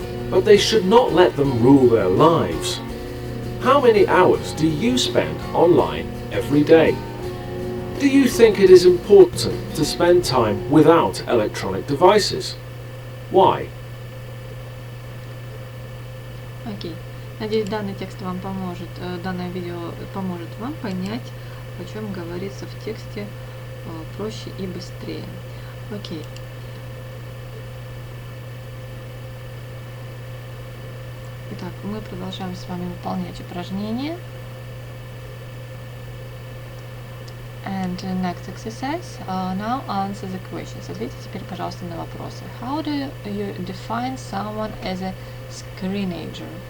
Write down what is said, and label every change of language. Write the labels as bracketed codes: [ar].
[en] But they should not let them rule their lives. How many hours do you spend online every day? Do you think it is important to spend time without electronic devices? Why? [ru] Окей. Надеюсь, данный текст вам поможет, данное видео поможет вам понять, о чем говорится в тексте проще и быстрее. Окей. Итак, мы продолжаем с вами выполнять упражнение. [en] And next exercise, now answer the questions. [ru] Ответьте теперь, пожалуйста, на вопросы. [en] How do you define someone as a screenager?